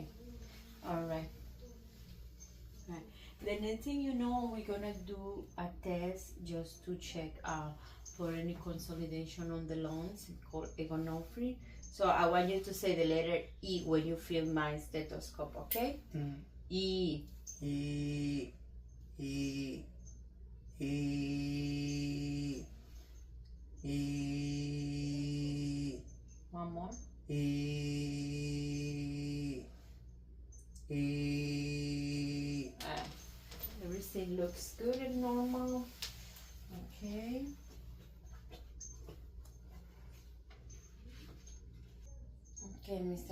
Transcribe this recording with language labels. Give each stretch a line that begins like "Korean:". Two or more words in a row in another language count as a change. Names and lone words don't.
English: All right. Right. The next thing you know, we're gonna do a test just to check for any consolidation on the lungs called egonophrine. So I want you to say the letter E when you feel my stethoscope, okay? Mm. E. E. E. E. E. One more. E. E. Everything looks good and normal. Okay. Okay, Mr.